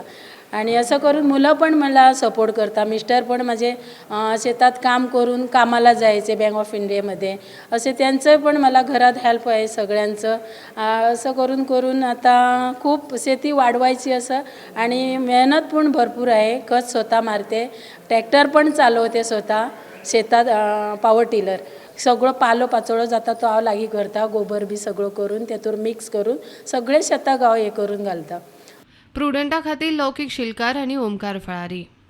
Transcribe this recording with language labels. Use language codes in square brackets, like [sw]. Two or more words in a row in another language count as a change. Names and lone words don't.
[mr] आणि असं करून मुलं पण मला सपोर्ट करतात, मिस्टर पण माझे शेतात काम करून कामाला जायचे बँक ऑफ इंडियामध्ये, असे त्यांचं पण मला घरात हेल्प आहे सगळ्यांचं। असं करून करून आता खूप शेती वाढवायची असं, आणि मेहनत पण भरपूर आहे। खत स्वतः मारते, ट्रॅक्टर पण चालवते स्वतः शेतात, [en] power tiller [kok] सगळं पालो पाचोळं जाता तो हांव लागी करता, गोबर बी सगळं करून त्यातून मिक्स करून सगळे शेताक हांव हे करून घालता। प्रुडंटा खातीर लौकीक शिलकार आनी ओमकार फळारी।